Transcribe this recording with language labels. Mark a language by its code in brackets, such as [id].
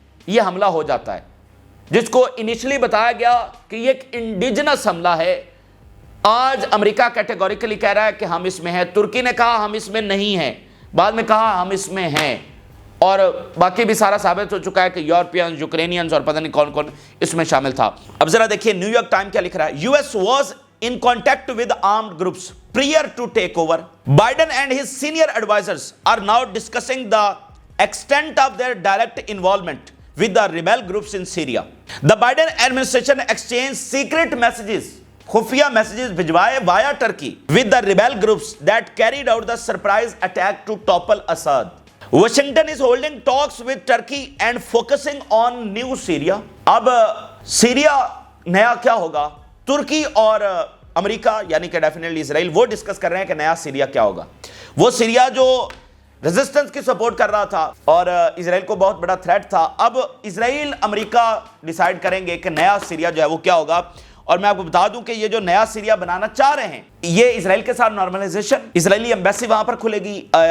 [ur] یہ حملہ ہو جاتا ہے، جس کو انیشلی بتایا گیا کہ یہ ایک انڈیجنس حملہ ہے، آج امریکہ کیٹیگوریکلی کہہ رہا ہے کہ ہم اس میں ہیں، ترکی نے کہا ہم اس میں نہیں ہیں، بعد میں کہا ہم اس میں ہیں، اور باقی بھی سارا ثابت ہو چکا ہے کہ یورپینز، یوکرینینز اور پتہ نہیں کون کون اس میں شامل تھا۔ اب ذرا دیکھیے نیو یارک ٹائم کیا لکھ رہا ہے، [en] U S was in contact with armed groups prior to takeover. Biden and his senior advisors are now discussing the extent of their direct involvement with the rebel groups in Syria. The Biden administration exchanged secret messages, خفیہ messages بھجوائے via Turkey with the rebel groups that carried out the surprise attack to topple Assad. Washington is holding talks with Turkey and focusing on new Syria. [ur] اب Syria نیا کیا ہوگا؟ ترکی اور امریکہ یعنی کہ definitely اسرائیل وہ discuss کر رہے ہیں کہ نیا سیریا کیا ہوگا۔ وہ سیریا جو ریزسٹنس کی سپورٹ کر رہا تھا اور اسرائیل کو بہت بڑا تھریٹ تھا، اب اسرائیل امریکہ ڈیسائیڈ کریں گے کہ نیا سیریا جو ہے وہ کیا ہوگا۔ اور میں آپ کو بتا دوں کہ یہ جو نیا سیریا بنانا چاہ رہے ہیں، یہ اسرائیل کے ساتھ نارملائزیشن، اسرائیلی ایمبیسی وہاں پر کھلے گی،